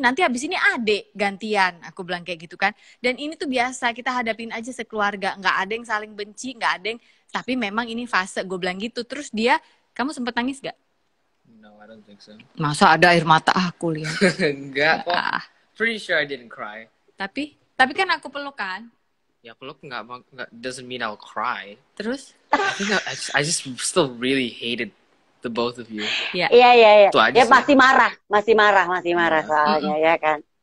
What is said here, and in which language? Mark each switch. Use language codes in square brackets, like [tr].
[id] Nanti habis ini adek gantian. Aku bilang kayak gitu kan. Dan ini tuh biasa. Kita hadapin aja sekeluarga. Nggak ada yang saling benci. Nggak ada yang. Tapi memang ini fase. Gue bilang gitu. Terus dia, kamu sempet nangis gak? [en] No, I don't think so. [id] Masa ada air mata aku lihat? Enggak kok. [en] Pretty sure I didn't cry. [id] Tapi kan aku peluk kan. Ya peluk nggak [en] doesn't mean I'll cry. [id] Terus? [en] I just still really hated the both of you. [id] Iya. Itu aja ya masih marah soalnya ya kan.